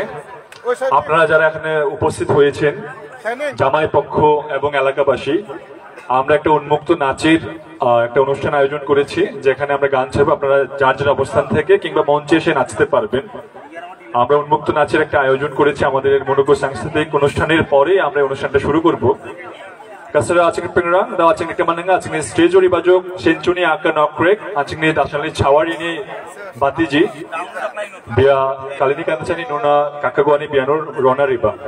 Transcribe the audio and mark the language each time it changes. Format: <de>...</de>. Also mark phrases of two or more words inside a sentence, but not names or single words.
<bn>আপনারা যারা এখানে উপস্থিত হয়েছেন জামাই পক্ষ এবং এলাকাবাসী, আমরা একটা উন্মুক্ত নাচের একটা অনুষ্ঠান আয়োজন করেছি যেখানে আমরা গান ছাড়বো। আপনারা যার যার অবস্থান থেকে কিংবা মঞ্চে এসে নাচতে পারবেন। আমরা উন্মুক্ত নাচের একটা আয়োজন করেছি আমাদের মনোজ্ঞ সাংস্কৃতিক অনুষ্ঠানের পরে আমরা অনুষ্ঠানটা শুরু করব।</bn> <grt>Kasara ating pengrang, daw ating nagkamananga, ating ni stage ori bajok, Sencuni akan nokrek, ating ni dasanli chawari ni batiji, biya Kalinikanda chani nuna kakagwani bianor rona riba.</grt>